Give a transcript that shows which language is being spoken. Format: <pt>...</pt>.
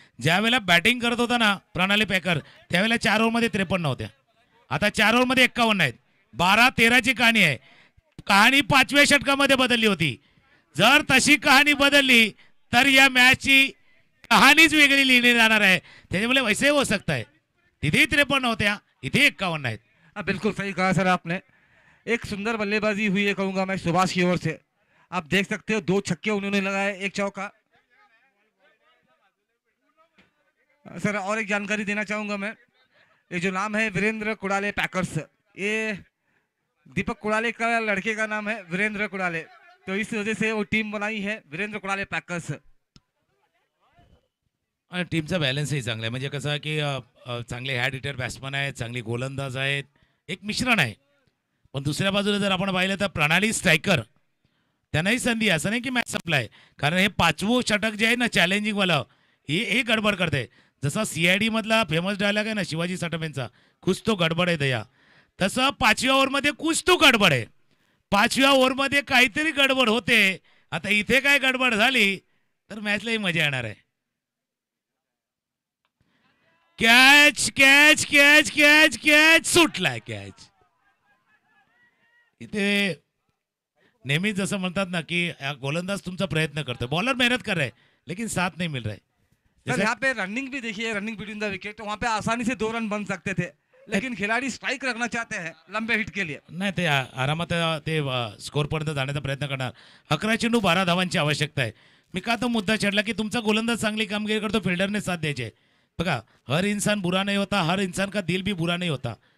<mr>ज्यावेळेला बॅटिंग करत होता ना प्रणाली पॅकर, त्यावेळेला 4 ओव्हरमध्ये 53 होत्या, आता 4 ओव्हरमध्ये 51 आहेत. 12-13ची कहाणी आहे. कहाणी 5व्या षटकामध्ये बदलली होती. जर तशी कहाणी बदलली तर या मॅचची कहाणीच वेगळी लिहिली जाणार आहे. त्याच्यामुळे</mr> <hi>वैसे हो सकता है,</hi> <mr>तिथेही 53 होत्या, इथे 51 आहेत.</mr> <hi>बिल्कुल सही कहा सर आपने, एक सुंदर बल्लेबाजी हुई है कहूंगा मैं सुभाष की ओर से। आप देख सकते हो 2 छक्के उन्होंने लगाए, 1 चौका। सर और एक जानकारी देना चाहूंगा मैं, ये जो नाम है वीरेंद्र कुड़ाले पैकर्स, ये दीपक कुड़ाले का लड़के का नाम है वीरेंद्र कुड़ाले, तो इस वजह से वो टीम बनाई है वीरेंद्र कुड़ाले पैकर्स.</hi> <mr>आणि टीमचा बॅलन्सही चांगला आहे. म्हणजे कसं आहे की चांगले हॅड हिटर बॅट्समन आहेत, चांगली गोलंदाज आहेत, एक मिश्रण आहे. पण दुसऱ्या बाजूला जर आपण पाहिलं तर प्रणाली स्ट्रायकर, त्यांनाही संधी, असं नाही की मॅच संपलाय. कारण हे 5वं षटक जे आहे ना चॅलेंजिंगवालं, हे गडबड करते. जसा CID मधला फेमस डायलॉग आहे ना शिवाजी साटमेंचा,</mr> <hi>कुछ तो</hi> <mr>गडबड आहे दया, तसं 5व्या ओव्हरमध्ये कुछ तो गडबड आहे. 5व्या ओव्हरमध्ये काहीतरी गडबड होते. आता इथे काय गडबड झाली तर मॅचलाही मजा येणार आहे. Catch catch catch catch catch सुटलाय catch. इथे नेहमीच जसं म्हणतात ना की गोलंदाज तुमचा प्रयत्न करतोय,</mr> <hi>बॉलर मेहनत कर रहा है</hi> <mr>लेकिन साथ नहीं मिल रहा है.</mr> <hi>सर यहाँ पे रनिंग भी देखिए, रनिंग बिटवीन द विकेट, तो वहाँ पे आसानी से 2 रन बन सकते थे, लेकिन खिलाड़ी स्ट्राइक रखना चाहते हैं लंबे हिट के लिए.</hi> <mr>नाही ते आरामात ते स्कोर पर्यंत जाण्याचा प्रयत्न करणार. 11 चेंडू 12 धावांची आवश्यकता आहे. मी का तो मुद्दा छेडला की तुमचा गोलंदाज चांगली कामगिरी करतो, फिल्डरने साथ द्यायचे.</mr> <hi>बघा हर इंसान बुरा नहीं होता, हर इंसान का दिल भी बुरा नहीं होता.</hi>